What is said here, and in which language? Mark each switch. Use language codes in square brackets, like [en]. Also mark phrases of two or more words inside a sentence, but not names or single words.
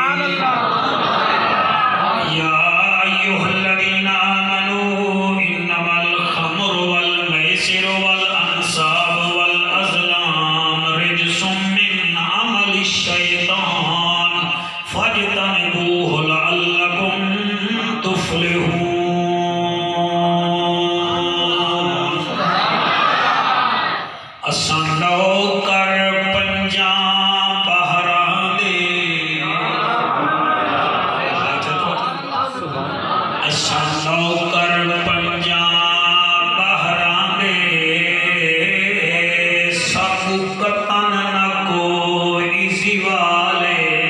[ar] يا أيها الذين آمنوا إنما الخمر والميسر والأنصاب والأزلام رجس من عمل الشيطان فاجتنبوه لعلكم تفلحون [pa] نوکر پنجاں بہراں دے نوکر پنجاں بہراں دے سب قطن نہ کوئی سوالے